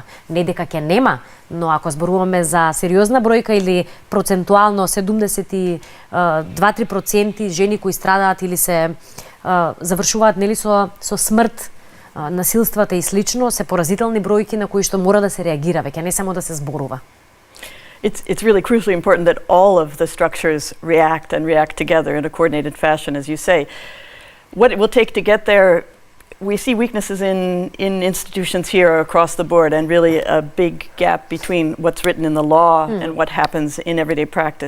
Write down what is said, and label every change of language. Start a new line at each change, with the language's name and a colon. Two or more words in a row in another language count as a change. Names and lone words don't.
Macedonian: Не дека ќе нема, но ако зборуваме за сериозна бројка или процентуално 72-3% жени кои страдаат или се завршуваат нели со смрт, насилствата и слично, се поразителни бројки на кои што мора да се реагира, веќе не само да се зборува.
English: It's really crucially important that all of the structures react together in a coordinated fashion, as you say. What it will take to get there, we see weaknesses in institutions here across the board, and really a big gap between what's written in the law and what happens in everyday practice.